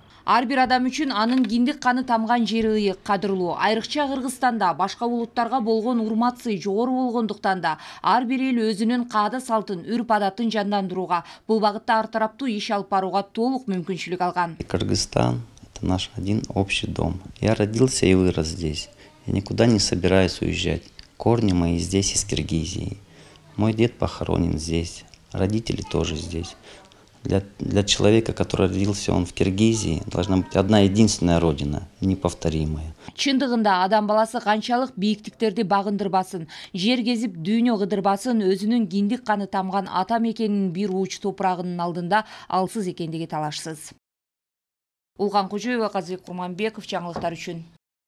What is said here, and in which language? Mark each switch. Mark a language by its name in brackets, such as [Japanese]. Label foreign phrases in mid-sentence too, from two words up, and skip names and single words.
[Kyrgyz] Ар бир адам үчүн анын киндик каны тамган жери ыйык, кадырлуу. Айрыкча Кыргызстанда башка улуттарга болгон урмат-сый жогору болгондуктан да ар бир эл өзүнүн каада салтын, үрп-адатын жандандырууга, бул багытта ар тараптуу иш алып барууга толук мүмкүнчүлүк алган. [Russian] Кыргызстан — это наш один общий дом. Я родился и вырос здесь. Я никуда не собираюсь уезжать. Корни мои здесь, из Киргизии. Мой дед похоронен здесь. Родители тоже здесь. Для человека, который родился он в Киргизии, должна быть одна единственная родина, неповторимая. [Kyrgyz] Чындыгында адам баласы канчалык бийиктиктерди багындырбасын, жер кезип дүйнө кыдырбасын, өзүнүн киндик каны тамган ата мекенинин бир ууч топурагынын алдында алсыз экендиги талашсыз. Улган Кожоева, Казбек Курманбеков, жаңылыктар үчүн.